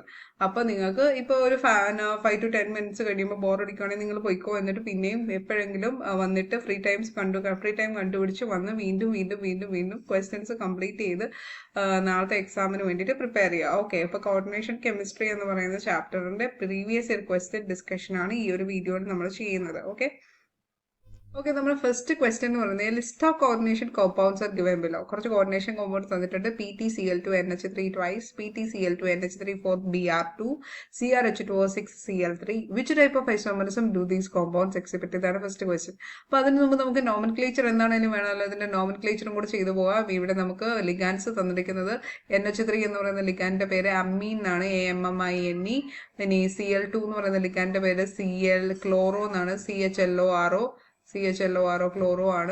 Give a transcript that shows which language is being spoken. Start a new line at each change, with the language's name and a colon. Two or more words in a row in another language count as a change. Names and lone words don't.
Malayalam: അപ്പൊ നിങ്ങൾക്ക് ഇപ്പൊ ഒരു
English: 5 to 10 minutes
Malayalam: കഴിയുമ്പോൾ ബോർ അടിക്കുകയാണെങ്കിൽ നിങ്ങൾ പോയിക്കോ, എന്നിട്ട് പിന്നെയും എപ്പോഴെങ്കിലും വന്നിട്ട്
English: free time
Malayalam: കണ്ടുപിടിച്ച് വന്ന് വീണ്ടും
English: questions complete
Malayalam: ചെയ്ത് നാളത്തെ എക്സാമിന് വേണ്ടിയിട്ട് പ്രിപ്പയർ ചെയ്യുക. ഓക്കെ, അപ്പൊ
English: coordination chemistry
Malayalam: എന്ന് പറയുന്ന ചാപ്റ്ററിന്റെ
English: previous year question discussion
Malayalam: ആണ് ഈ ഒരു വീഡിയോയിൽ നമ്മൾ ചെയ്യുന്നത്.
English: ഓക്കെ, നമ്മുടെ first question
Malayalam: എന്ന് പറയുന്നത്
English: list of coordination compounds are given below.
Malayalam: കുറച്ച്
English: coordination compounds
Malayalam: തന്നിട്ടുണ്ട്.
English: PtCl2NH3 twice, PtCl2NH3 Br2, CrH2O6Cl3. Which type of isomerism do these compounds exhibit?
Malayalam: ഇതാണ്
English: first question.
Malayalam: അപ്പൊ അതിന് മുമ്പ് നമുക്ക് നോമൻക്ലേച്ചർ എന്താണെങ്കിലും വേണമല്ലോ, അതിന്റെ നോമൻക്ലേച്ചറും കൂടെ ചെയ്തു പോകാം. ഇവിടെ നമുക്ക് ലിഗാൻസ് തന്നിരിക്കുന്നത് NH3 എന്ന് പറയുന്ന ലിഗാൻഡിന്റെ പേര് അമ്മീൻ എന്നാണ്, AMMINE. ഇനി Cl2 എന്ന് പറയുന്ന ലിഗാൻഡിന്റെ പേര് Cl ക്ലോറോ എന്നാണ്, CHLORO ക്ലോറോ ആണ്.